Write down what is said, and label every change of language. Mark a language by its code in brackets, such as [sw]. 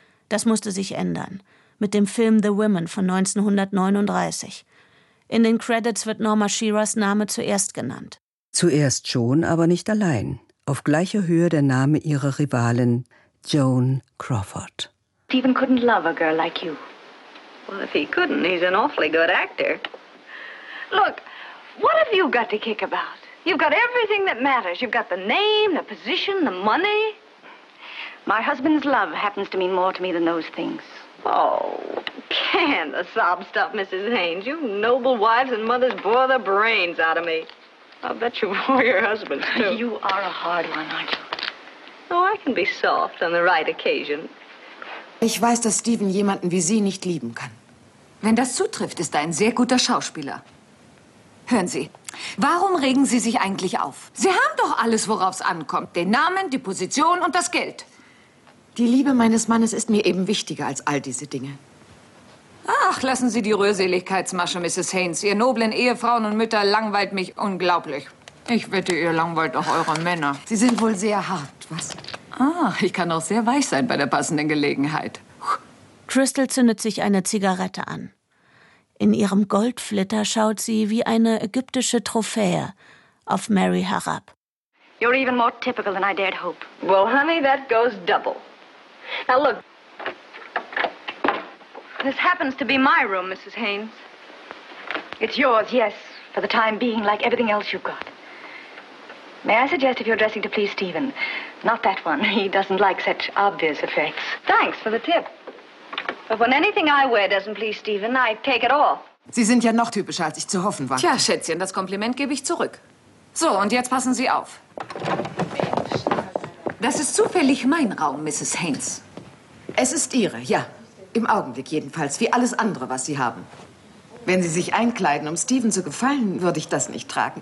[de] Das musste sich ändern. Mit dem Film The Women von 1939. In den Credits wird Norma Shearers Name zuerst genannt. Zuerst schon, aber nicht allein. Auf gleicher Höhe der Name ihrer Rivalin Joan Crawford. [en] Stephen couldn't love a girl like you. Well, if he couldn't, he's an awfully good actor. Look, what have you got to kick about? You've got everything that matters. You've got the name, the position, the money. My husband's love happens to mean more to me than those things. Oh, can the sob stuff, Mrs. Haynes. You noble wives and mothers bore the brains out of me. I'll bet you bore your husband, too. You are a hard one, aren't you? Oh, I can be soft on the right occasion. [de] Ich weiß, dass Stephen jemanden wie Sie nicht lieben kann. Wenn das zutrifft, ist er ein sehr guter Schauspieler. Hören Sie, warum regen Sie sich eigentlich auf? Sie haben doch alles, worauf es ankommt. Den Namen, die Position und das Geld. Die Liebe meines Mannes ist mir eben wichtiger als all diese Dinge. Ach, lassen Sie die Rührseligkeitsmasche, Mrs. Haynes. Ihr noblen Ehefrauen und Mütter langweilt mich unglaublich. Ich wette, ihr langweilt auch eure Männer. Sie sind wohl sehr hart, was? Ah, ich kann auch sehr weich sein bei der passenden Gelegenheit. Crystal zündet sich eine Zigarette an. In ihrem Goldflitter schaut sie wie eine ägyptische Trophäe auf Mary herab. [en] You're even more typical than I dared hope. Well, honey, that goes double. Now look, this happens to be my room, Mrs. Haynes. It's yours, yes, for the time being, like everything else you've got. May I suggest if you're dressing to please Stephen? Not that one. He doesn't like such obvious effects. Thanks for the tip. But when anything I wear doesn't please Stephen, I take it off. [de] Sie sind ja noch typischer, als ich zu hoffen war. Tja, Schätzchen, das Kompliment gebe ich zurück. So, und jetzt passen Sie auf. Das ist zufällig mein Raum, Mrs. Haynes. Es ist Ihre, ja. Im Augenblick jedenfalls, wie alles andere, was Sie haben. Wenn Sie sich einkleiden, um Stephen zu gefallen, würde ich das nicht tragen.